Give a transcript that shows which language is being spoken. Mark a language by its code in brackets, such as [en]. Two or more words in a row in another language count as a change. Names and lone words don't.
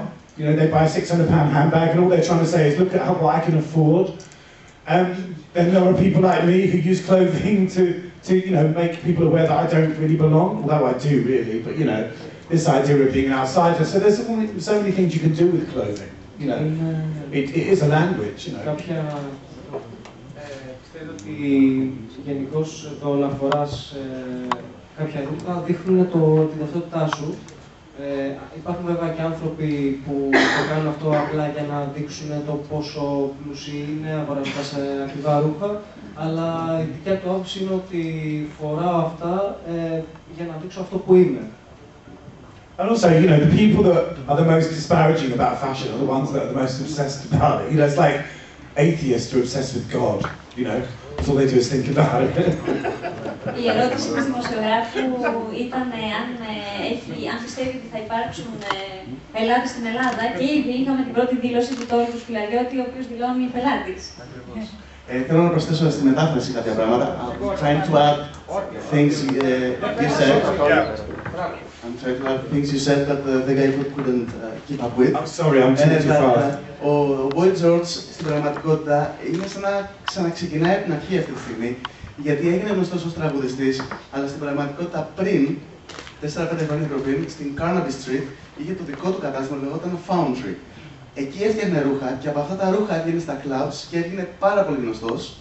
[en] You know, they buy a £600 handbag, and all they're trying to say is, look at what I can afford. Then there are people like me who use clothing to you know, make people aware that I don't really belong, although I do really, but you know, this idea of being an outsider. So there's so many things you can do with clothing, you know. It is a language, you know. [el] Πιστεύω ότι γενικώς το να φοράς κάποια ρούχα δείχνουν την ταυτότητά σου. Υπάρχουν βέβαια και άνθρωποι που το κάνουν αυτό απλά για να δείξουν το πόσο πλούσιοι είναι αγοράζοντας ακριβά ρούχα, αλλά η δικιά του άποψη είναι ότι φοράω αυτά για να δείξω αυτό που είμαι. [en] And also, you know, the people that are the most disparaging about fashion are the ones that are the most obsessed about it. You know, it's like atheists are obsessed with God, you know. That's all they do is think about it. [el] Η ερώτηση του δημοσιογράφου ήταν αν πιστεύει ότι θα υπάρξουν πελάτες στην Ελλάδα και ήδη είχαμε την πρώτη δήλωση του Τόλου Σκoulariotis, ο οποίος δηλώνει πελάτης. Θέλω να προσθέσω στη μετάφραση κάποια πράγματα. [en] Trying to add things you said. I'm trying to add things you said that the guy couldn't keep up with. I'm sorry, I'm too fast. [el] Ο Boy George στην πραγματικότητα είναι σαν να ξαναξεκινάει από την αρχή αυτή τη στιγμή, γιατί έγινε γνωστός ως τραγουδιστής, αλλά στην πραγματικότητα πριν, 4-5 χρόνια πριν, στην Carnaby Street, είχε το δικό του κατάστημα, λεγόταν Foundry. Εκεί έφτιαχνε ρούχα και από αυτά τα ρούχα έβγαινε στα clubs και έγινε πάρα πολύ γνωστός.